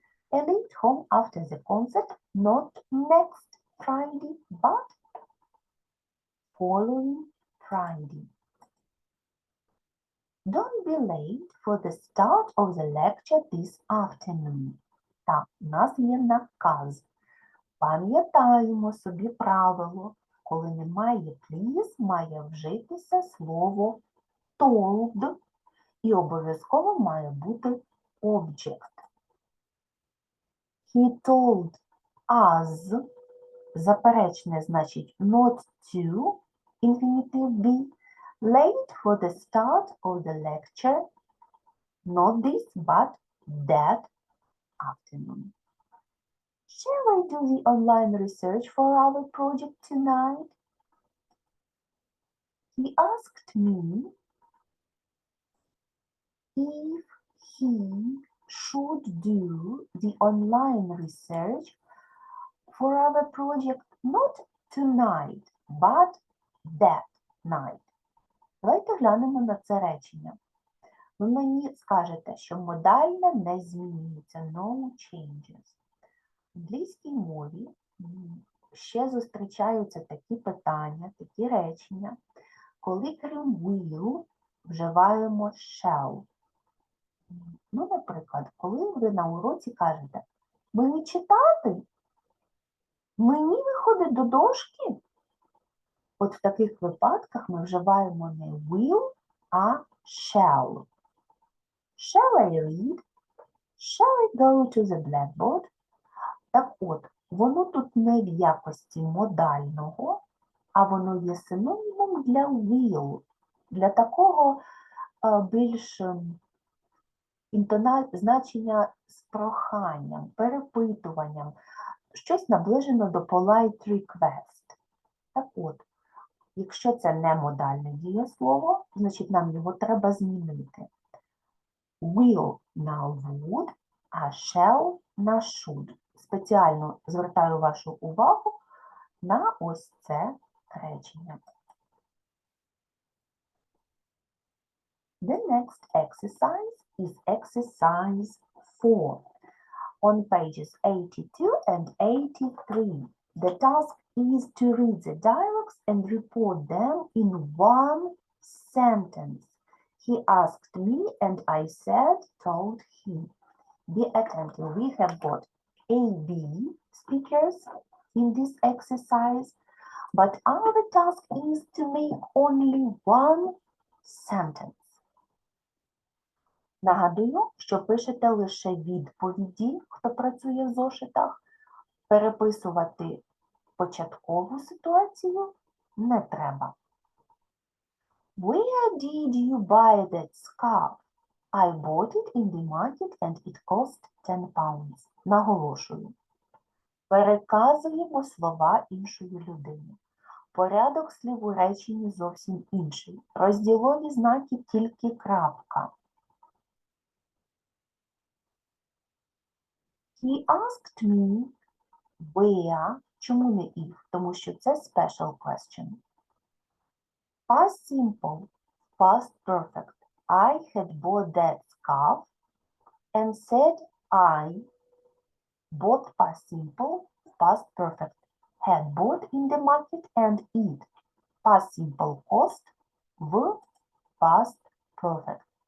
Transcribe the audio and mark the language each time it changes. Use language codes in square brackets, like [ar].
[en] A lift home after the concert, not next Friday, but following Friday. Don't be late for the start of the lecture this afternoon. [uk] Так, у нас є наказ. Пам'ятаємо собі правило. Коли немає please, має вжитися слово told. І обов'язково має бути object. [en] He told us. [uk] Заперечне значить not to, infinitive be. [en] Late for the start of the lecture. Not this, but that afternoon. Shall I do the online research for our project tonight? He asked me if he should do the online research for our project not tonight, but that night. [uk] Давайте глянемо на це речення. Ви мені скажете, що модальне не змінюється, [en] no changes. [uk] В англійській мові ще зустрічаються такі питання, такі речення, коли крім will вживаємо shall. Ну, наприклад, коли ви на уроці кажете, мені читати? Мені виходить до дошки? От в таких випадках ми вживаємо не will, а shall. [en] Shall I read? Shall I go to the blackboard? [uk] Так от, воно тут не в якості модального, а воно є синонімом для will, для такого більш значення з проханням, перепитуванням, щось наближено до [en] polite request. [uk] Так от, якщо це не модальне дієслово, значить нам його треба змінити. Will на would, а shall на should. Спеціально звертаю вашу увагу на ось це речення. [en] The next exercise is exercise 4 on pages 82 and 83. The task is to read the dialogues and report them in one sentence. He asked me and I said, told him. Be attentive. We have got A, B speakers in this exercise, but our task is to make only one sentence. [uk] Нагадую, що пишете лише відповіді, хто працює в зошитах. Переписувати початкову ситуацію не треба. Where did you buy that scarf? I bought it in the market and it cost 10 pounds. Наголошую. Переказуємо слова іншої людини. Порядок слів у реченні зовсім інший. Розділові знаки тільки крапка. [en] He asked me where. [uk] Чому не [en] if? [uk] Тому що це [en] special question. Past simple, past perfect. I had bought that scarf and said I. Bought past simple, past perfect. Had bought in the market and it. Past simple cost в past perfect.